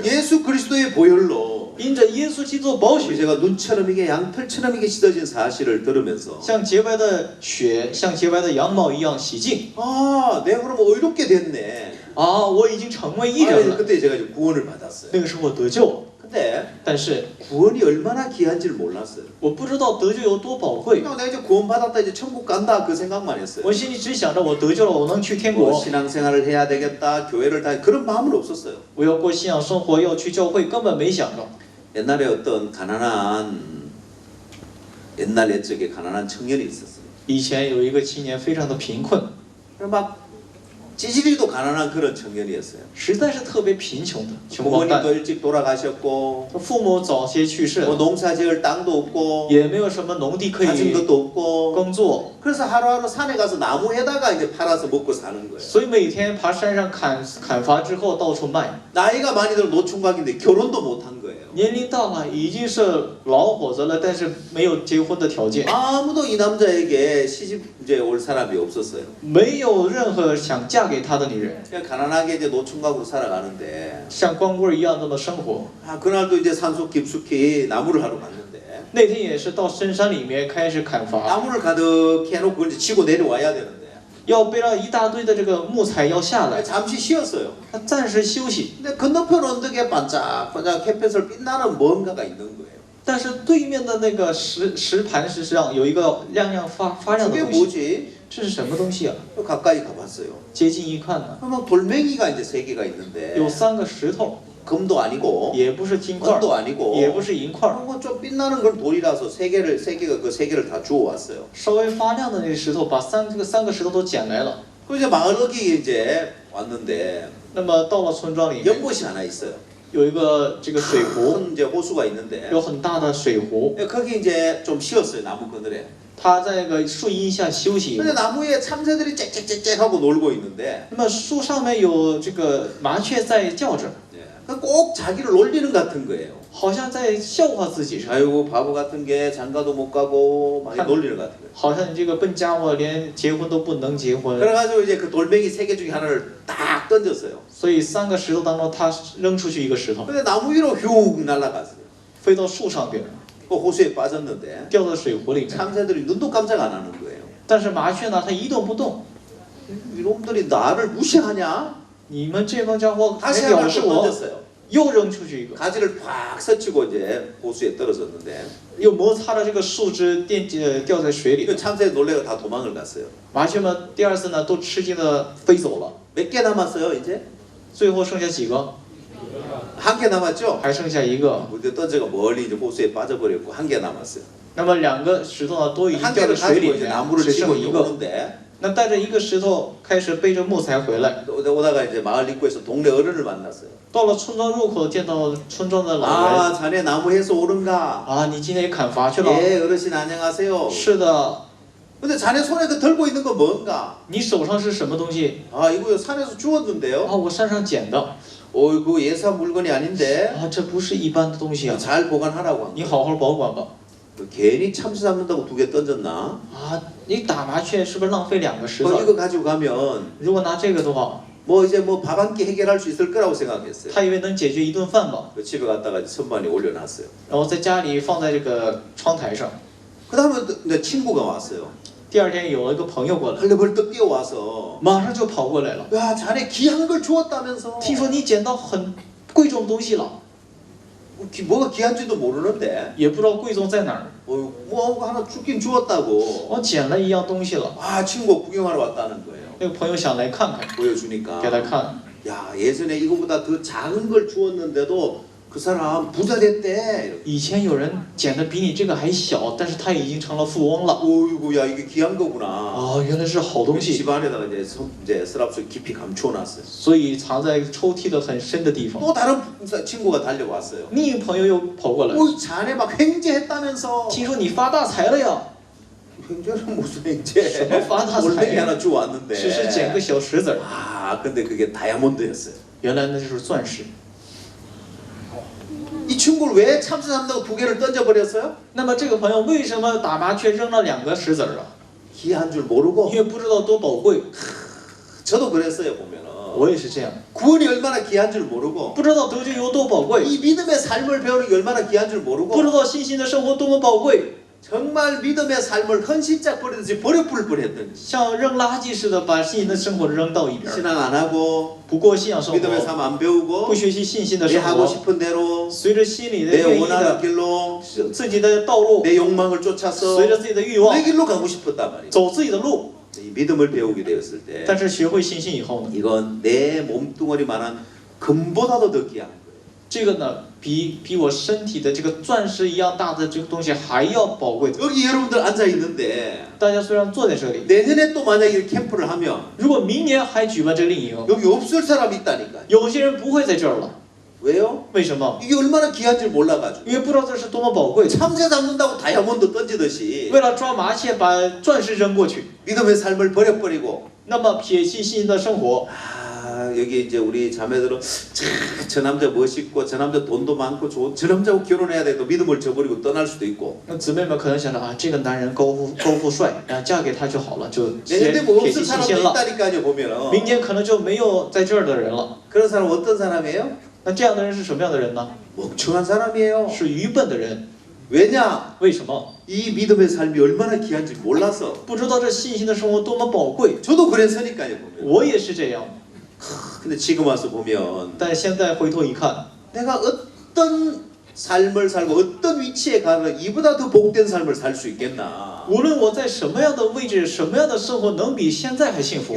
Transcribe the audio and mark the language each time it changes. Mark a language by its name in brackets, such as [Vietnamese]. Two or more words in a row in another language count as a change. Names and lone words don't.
[Korean] 예수 그리스도의 보혈로 [Chinese] 因着耶稣基督的宝血， [Korean] 제가 눈처럼 이게 양털처럼 이게 씻어진 사실을 들으면서 [Chinese] 像洁白的血，像洁白的羊毛一样洗净。 [Korean] 아, 내가 그럼 의롭게 됐네. [Chinese] 啊，我已经成为义 [Korean] 아, [Chinese] 人了。 [Korean] 그때 제가 이제 구원을 받았어요. [Chinese] 那个时候我得救了， [Korean] 근데 [Chinese] 但是 [Korean] 구원이 얼마나 귀한지를 몰랐어요. [Chinese] 我不知道得救有多宝贵。 [Korean] 그냥 내가 이제 구원 받았다 이제 천국 간다 그 생각만 했어요. [Chinese] 我心里只想着我得救了，我能去天 [Korean] 뭐 [Chinese] 国， [Korean] 신앙생활을 해야 되겠다, 교회를 다 그런 마음은 없었어요. [Chinese] 我要过信仰生活，要去教会，根本没想着。 [Korean] 옛날에 어떤 가난한 옛날 옛적에 가난한 청년이 있었어요. [Chinese] 以前有一个青年非常的贫困， [Korean] 막 찌질이도 가난한 그런 청년이었어요. [Chinese] 实在是特别贫穷的穷光 [Korean] 부모님도 [Chinese] 蛋。 [Korean] 일찍 돌아가셨고 [Chinese] 父母早些去世， [Korean] 뭐 농사지을 땅도 없고 [Chinese] 也没有什么农地可 [Korean] 가진 [Chinese] 以 [Korean] 것도 없고 [Chinese] 工作， [Korean] 그래서 하루하루 산에 가서 나무에다가 이제 팔아서 먹고 사는 거예요. [Chinese] 所以每天爬山上砍伐之后到处卖。 [Korean] 나이가 많이 들어 노총각인데 결혼도 못한 거예요. 거예요. [Chinese] 年龄到了，已经是老伙子了，但是没有结婚的条件， [Korean] 아무도 이 남자에게 시집 이제 올 사람이 없었어요. [Chinese] 没有任何想嫁给他的女人， [Korean] 그냥 가난하게 이제 노총각으로 살아가는데 [Chinese] 像光棍一样这么生活。 [Korean] 아, 그날도 이제 산속 깊숙이 나무를 하러 갔는데 [Chinese] 那天也是到深山里面开始砍伐， [Korean] 나무를 가득 해놓고 그걸 이제 치고 내려와야 되는데 [Chinese] 要背了一大堆的这个木材要下来， [Korean] 잠시 쉬었어요. [Chinese] 他暂时休息。 [Korean] 근데 건너편 언덕에 반짝반짝 햇볕을 빛나는 뭔가가 있는 거예요. [Chinese] 但是对面的那个石磐石上有一个亮亮发亮的 [Korean] 그게 [Chinese] 东西， [Korean] 뭐지? [Chinese] 这是什么东西啊？ [Korean] 또 가까이 가봤어요. [Chinese] 接近一看呢， [Korean] 그러면 돌멩이가 이제 3개가 있는데 [Chinese] 有3个石头， [Korean] 금도 아니고 [Chinese] 也不是金块， [Korean] 은도 아니고 [Chinese] 也不是银块， [Korean] 그리고 좀 빛나는 건 돌이라서 3개가 그 3개를 다 주워 왔어요. [Chinese] 稍微发亮的那个石头，把三个石头都捡来了。 [Korean] 그 이제 마을 어귀에 이제 왔는데 [Chinese] 那么到了村庄里面， [Korean] 연못이 하나 있어요. [Chinese] 有一个这个水湖， [Korean] 큰 이제 호수가 있는데 [Chinese] 有很大的水湖， [Korean] 거기 이제 좀 쉬었어요. 나무 그늘에. [Chinese] 他在那个树荫下休息。 [Korean] 근데 나무에 참새들이 짹짹짹짹 하고 놀고 있는데 [Chinese] 那么树上面有这个麻雀在叫着， [Korean] 꼭 자기를 놀리는 것 같은 거예요. [Chinese] 好像在笑话自己似的， [Korean] 아이고 바보 같은 게 장가도 못 가고 막 놀리는 것 같은 거예요. [Chinese] 好像你这个笨家伙连结婚都不能结婚。 [Korean] 그래가지고 이제 그 돌멩이 3개 중에 하나를 딱 던졌어요. [Chinese] 所以3个石头当中，他扔出去一个石头， [Korean] 근데 나무 위로 휙 날아갔어요. [Chinese] 飞到树上边， [Korean] 그 호수에 빠졌는데 [Chinese] 掉到水湖里面。 [Korean] 참새들이 눈도 깜짝 안 하는 거예요. [Chinese] 但是麻雀呢，它一动不动。 [Korean] 이놈들이 나를 무시하냐? [Chinese] 你们这帮家伙还 [Korean] 다시 [Chinese] 藐 [Korean] 하나를 [Chinese] 视 [Korean] 또 [Chinese] 我， [Korean] 던졌어요. [Chinese] 又扔出去一个， [Korean] 가지를 팍 스치고 이제 호수에 떨어졌는데 [Chinese] 又摩擦着这个树枝掉在水里 [Korean] 그 [Chinese] 了。 [Korean] 참새 놀래가 다 도망을 갔어요. [Chinese] 麻雀们第2次呢都吃惊的飞走了， [Korean] 몇 개 남았어요 이제? [Chinese] 最后剩下几个？ [Korean] 한 개 남았죠? [Chinese] 还剩下一个。 [Korean] 우리 던져가 멀리 이제 호수에 빠져버렸고 한 개 남았어요. [Chinese] 那么2个石头呢都已经 [Korean] 한 [Chinese] 掉在 [Korean] 개를 [Chinese] 水里 [Korean] 가지고 이제 [Chinese] 面， [Korean] 나무를 [Chinese] 只 [Korean] 치고 [Chinese] 剩 [Korean] 이제 [Chinese] 一个。 [Korean] 오는데 [Chinese] 那带着一个石头开始背着木材回来， [Korean] 오다가 이제 마을 입구에서 동네 어른을 만났어요. [Chinese] 到了村庄入口见到村庄的老人。 [Korean] 아 자네 나무해서 오른가? [Chinese] 啊，你今天也砍伐去了？ [Korean] 예 어르신 안녕하세요. [Chinese] 是的， [Korean] 근데 자네 손에 그 들고 있는 건 뭔가? [Chinese] 你手上是什么东西？ [Korean] 아 이거 산에서 주웠는데요. [Chinese] 啊，我山上捡的。 [Korean] 어이구 예사 물건이 아닌데 [Chinese] 啊，这不是一般的东西啊， [Korean] 잘 보관하라고 한 [Chinese] 你 [Korean] 거예요. [Chinese] 好好保管吧。 [Korean] 괜히 참새 잡는다고 2개 던졌나? [Chinese] 啊，你打麻雀是不是浪费2个石 [Korean] 뭐 [Chinese] 头？ [Korean] 이거 가지고 가면 [Chinese] 如果拿这个的话， [Korean] 뭐 이제 뭐 밥 한 끼 해결할 수 있을 거라고 생각했어요. [Chinese] 他以为能解决一顿饭吧， [Korean] 그 집에 갔다가 선반에 올려놨어요. [Chinese] 然后在家里放在这个窗台上。 [Korean] 그 다음에 내 친구가 왔어요. [Chinese] 第2天有了一个朋友过来， [Korean] 벌떡 뛰어와서 [Chinese] 马上就跑过来了， [Korean] 야 자네 귀한 걸 주웠다면서 [Chinese] 听说你捡到很贵重的东西了， [Korean] 뭐가 귀한지도 모르는데 [Chinese] 也不知道贵重在哪儿。 [Korean] 뭐 하나 주긴 주웠다고 [Chinese] 我捡了一样东西了， [Korean] 아 친구가 구경하러 왔다는 거예요. [Chinese] 那个朋友想来看看， [Korean] 보여주니까 [Chinese] 给他看。 [Korean] 야 예전에 이거보다 더 작은 걸 주웠는데도 그 사람 부자 됐대. 이렇게. [Chinese] 以前有人捡的比你这个还小，但是他已经成了富翁了。 [Korean] 어이구 야 이게 귀한 거구나. [Chinese] 啊，原来是好东西， [Korean] 집 안에다가 이제 서랍 속에 깊이 감춰놨어요. [Chinese] 所以藏在抽屉的很深的地方。 [Korean] 또 다른 친구가 달려왔어요. [Chinese] 另一个朋友又跑过来， [Korean] 어이 자네 막 횡재했다면서. [Chinese] 听说你发大财了呀？ [Korean] 횡재는 무슨 횡재? [Chinese] 什么发大财？ [Korean] 돌멩이 하나 주웠는데. [Chinese] 只是捡个小石子儿， [Korean] 아 근데 그게 다이아몬드였어요. [Chinese] 原来那就是钻石。 [Korean] 이 친구를 왜 참새 잡는다고 2개를 던져버렸어요? [Chinese] 那么这个朋友为什么打麻雀扔了2个石子儿啊？ [Korean] 귀한 줄 모르고. [Chinese] 因为不知道多宝贵。 [Korean] 저도 그랬어요 보면은. [Chinese] 我也是这样， [Korean] 구원이 얼마나 귀한 줄 모르고. [Chinese] 不知道得救有多宝贵， [Korean] 이 믿음의 삶을 배우는 게 얼마나 귀한 줄 [Chinese] 不 [Korean] 모르고. [Chinese] 知道信心的生活多么宝贵， [Korean] 정말 믿음의 삶을 헌신짝 버리듯이 버려버릴 뻔했던. [Chinese] 像扔垃圾似的把信心的生活扔到一边儿， [Korean] 신앙 안 하고 [Chinese] 不过信仰生 [Korean] 믿음의 [Chinese] 活， [Korean] 삶 안 배우고 [Chinese] 不学习信心的 [Korean] 내 [Chinese] 生 [Korean] 하고 [Chinese] 活， [Korean] 싶은 대로 [Chinese] 随着心里的 [Korean] 내 [Chinese] 愿意 [Korean] 원하는 [Chinese] 的 [Korean] 길로 [Chinese] 自己的道路， [Korean] 내 욕망을 쫓아서 [Chinese] 随着自己的欲望 [Korean] 내 길로 가고 싶었단 말이에요. [Chinese] 走自己的路。 [Korean] 이 믿음을 배우게 되었을 때 [Chinese] 但是学会信心以后呢， [Korean] 이건 내 몸뚱어리만한 금보다도 더 귀한 거예요. [Chinese] 这个呢比我身体的这个钻石一样大的这个东西还要宝贵。 [Korean] 여기 여러분들 앉아 있는데 [Chinese] 大家虽然坐在这里， [Korean] 내년에 또 만약에 캠프를 하면 [Chinese] 如果明年还举办这个令营， [Korean] 여기 없을 사람이 있다니까. [Chinese] 有些人不会在这儿了， [Korean] 왜요? [Chinese] 为什么？ [Korean] 이게 얼마나 귀한지 몰라가지고 [Chinese] 因为不知道这是多么宝贵。 [Korean] 참새 잡는다고 다이아몬드 던지듯이 [Chinese] 为了抓麻雀，把钻石扔过去， [Korean] 믿음의 삶을 버려버리고 [Chinese] 那么撇弃信心的生活， [Korean] 아 여기 이제 우리 자매들은 저 남자 멋있고 저 남자 돈도 많고 저 남자하고 결혼해야 돼도 믿음을 저버리고 떠날 수도 있고. [Chinese] 那姊妹们可能想着啊，这个男人高富帅，然后嫁给他就好了，就 [Korean] 내년에 뭐 [Chinese] 铁 [Korean] 없을 [Chinese] 骑心 [Korean] 사람도 [Chinese] 先了。 [Korean] 있다니까요 보면. [Chinese] 明年可能就没有在这儿的人了。 [Korean] 그런 사람 어떤 사람이에요? [Chinese] 那这样的人是什么样的人呢？ [Korean] 멍청한 사람이에요. [Chinese] 是愚笨的人。 [Korean] 왜냐? [Chinese] 为什么？ [Korean] 이 믿음의 삶이 얼마나 귀한지 몰라서. [Chinese] 不知道这信心的生活多么宝贵。 [Korean] 저도 그랬으니까요 보면. [Chinese] 我也是这样。 [Korean] 근데 지금 와서 보면 [Chinese] 但现在回头一看， [Korean] 내가 어떤 삶을 살고 어떤 위치에 가면 이보다 더 복된 삶을 살 수 있겠나? [Chinese] 无论我在什么样的位置，什么样的生活，能比现在还幸福吗？